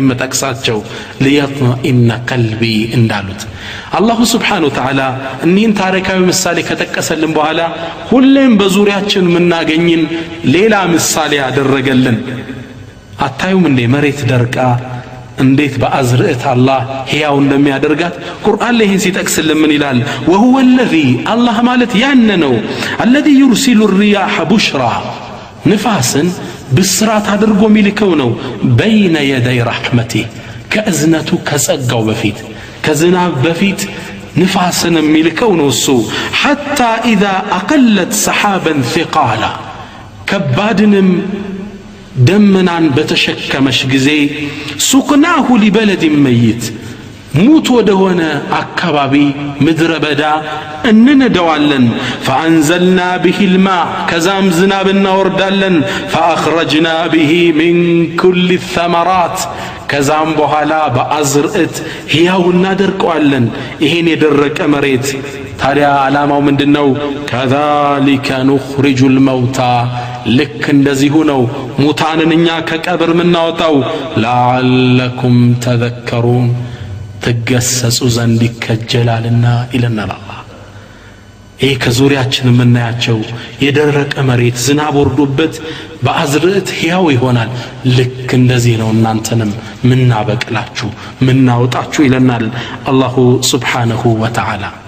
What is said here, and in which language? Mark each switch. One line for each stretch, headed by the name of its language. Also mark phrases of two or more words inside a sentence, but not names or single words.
Amharic: መጠቅሳቸው
Arabic: ليطمئن قلبي
Amharic: እንዳሉት
Arabic: الله سبحانه وتعالى
Amharic: እኒህን ታሪካዊ ምሳሌ ከጠቀሰልን በኋላ ሁሌም በዙሪያችን ምናገኝን ሌላ ምሳሌ ያደረገልን አታዩም እንደ መሬት ደርቃ እንዴት በአዝርዕት አላህ ሕያው እንደሚያደርጋት ቁርአን ላይ ይህን ሲጠቅስልን ምን ይላል
Arabic: وهو الذي الله
Amharic: ማለት ያነ ነው
Arabic: الذي يرسل الرياح بشرا
Amharic: ንፋስን ብስራት አድርጎ ሚልከው ነው
Arabic: بين يدي رحمته
Amharic: ከእዝነቱ ከጸጋው በፊት ከዝናብ በፊት ንፋስን ሚልከው ነው እሱ
Arabic: حتى اذا اقلت سحابا ثقالا
Amharic: ከባድንም ደመናን በተሸከመሽ ጊዜ
Arabic: سقناه لبلد ميت
Amharic: ሙት ወደሆነ አካባቢ ምድረ በዳ እንነደዋለን
Arabic: فأنزلنا به الماء
Amharic: ከዛም ዝናብ እናወርዳለን
Arabic: فأخرجنا به من كل الثمرات
Amharic: ከዛም በኋላ በአዝርዕት ሕያው እናደርቀዋለን ይሄን የደረቀ መሬት ታዲያ ዓላማው ምንድነው
Arabic: كذلك نخرج الموتى
Amharic: ልክ እንደዚሁ ነው ሙታንን እኛ ከቀብር ምናወጣው
Arabic: لعلكم تذكرون
Amharic: ተገሰጹ ዘንድ ይከጀላልና ይለናል አላህ ይሄ ከዙሪያችን ምናያቸው የደረቀ መሬት ዝናብ ወርዶበት በአዝርዕት ሕያው ይሆናል ልክ እንደዚህ ነው እናንተንም ምናበቅላችሁ ምናወጣችሁ ይለናል
Arabic: الله سبحانه وتعالى